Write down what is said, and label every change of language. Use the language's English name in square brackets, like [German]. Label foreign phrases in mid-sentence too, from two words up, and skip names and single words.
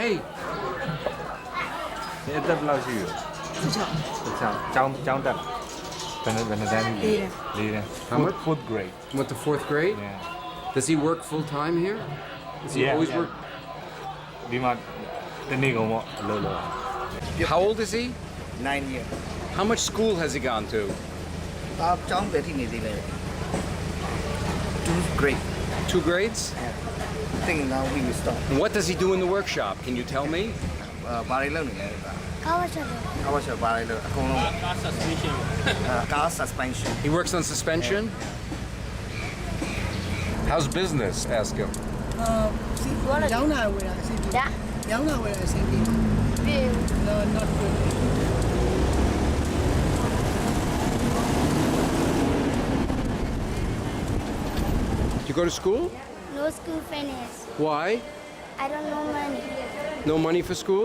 [English] Hey! How much? Fourth grade. Went to fourth grade? Yeah. Does he work full time here? Does he always work? How old is he? 9 years. How much school has he gone to? [Burmese] ကျောင်းပဲထိနေသေးတယ် 2 grade. [English] 2 grades? I think now we will stop. And what does he do in the workshop? Can you tell me? [Burmese] ဘာတွေလုပ်နေလဲ ကားဝတ်ချက် ကားဝတ်ချက်ဘာတွေလုပ်အကုန်လုံးကား suspension. ကား suspension. [English] He works on suspension? How's business? Ask him. [Burmese] ကျောင်းလာဝယ်တာအဆင်ပြေကျောင်းလာဝယ်တာအဆင်ပြေ [English] No, not good. You go to school? No school finish. Why? I don't know money. No money for school?